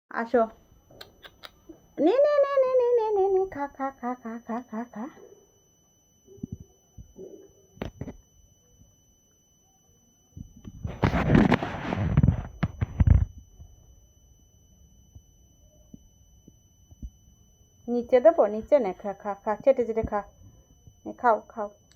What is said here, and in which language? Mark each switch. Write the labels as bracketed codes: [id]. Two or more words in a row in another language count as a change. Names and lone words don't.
[bn] আসো, নে নে নে নে নে নে নে নে, খা খা খা খা খা খা খা। নিচে দেবো, নিচে নে, খা খা খা, চেটে চেটে খা, খাও খাও।